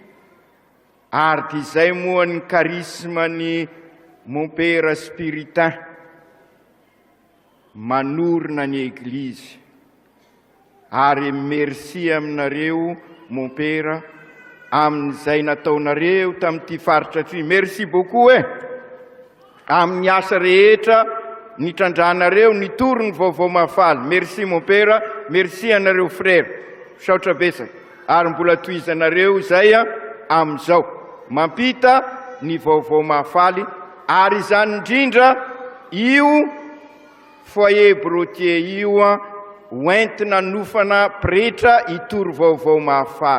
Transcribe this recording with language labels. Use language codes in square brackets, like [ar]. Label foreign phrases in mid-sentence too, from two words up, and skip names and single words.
[mg] Ary izay moa ny karisma ny [fr] mon père spiritain, [mg] manorina ny eglizy. ary merci aminareo [fr] mon père [mg] amin'izay nataonareo tamin'ity faritra ty. [fr] Merci beaucoup [mg] amin'ny asa rehetra nitrandrahanareo nitoro ny vaovao mafaly. [fr] Merci mon père, merci [mg] anareo frère, saotra besaka ary mbola toizanareo zay amin'izao mampita ny vaovao mafaly. Ary zany indrindra io foyer brotier io hoentina nofana pretra itoro vaovao mafaly.